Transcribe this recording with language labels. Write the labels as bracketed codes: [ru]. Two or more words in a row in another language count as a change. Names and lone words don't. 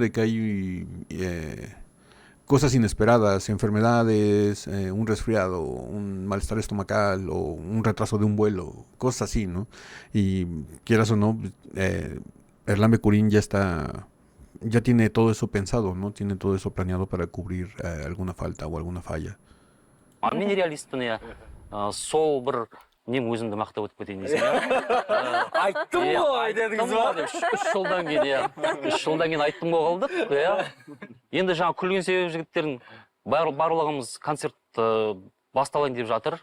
[es] De que hay cosas inesperadas, enfermedades, un resfriado, un malestar estomacal o un retraso de un vuelo, cosas así, ¿no? Y quieras o no, Erlan Becurín ya tiene todo eso pensado, ¿no? Tiene todo eso planeado para cubrir alguna falta o alguna falla. [kk] Мен реалистпін, иә. Сол бір нем өзімді мақтап өтіп кетейін десең, иә. Айттым ғой дедіңіз ба? 3 жылдан кейін, иә. 3 жылдан кейін айттым ғой қалдық, иә. Енді жаңа күлген себебі жігіттердің барлығымыз концерт басталайын деп жатыр.